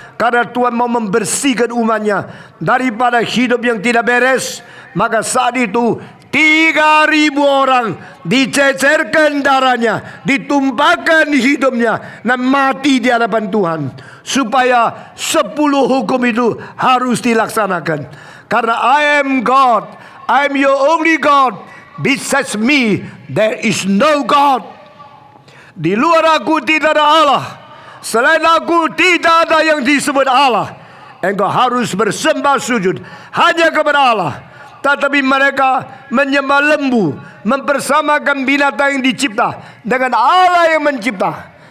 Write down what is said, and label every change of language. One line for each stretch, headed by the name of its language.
Indonesian: Karena Tuhan mau membersihkan umatnya daripada hidup yang tidak beres. Maka saat itu 3.000 orang dicecerkan darahnya, ditumpahkan hidupnya, dan mati di hadapan Tuhan, supaya 10 hukum itu harus dilaksanakan. Karena
English: I am God, I am your only God. Besides me, there is no God.
Indonesian: Di luar aku tidak ada Allah. Selain aku tidak ada yang disebut Allah. Engkau harus bersembah sujud hanya kepada Allah. Tetapi mereka menyembah lembu, mempersamakan binatang yang dicipta dengan Allah yang mencipta.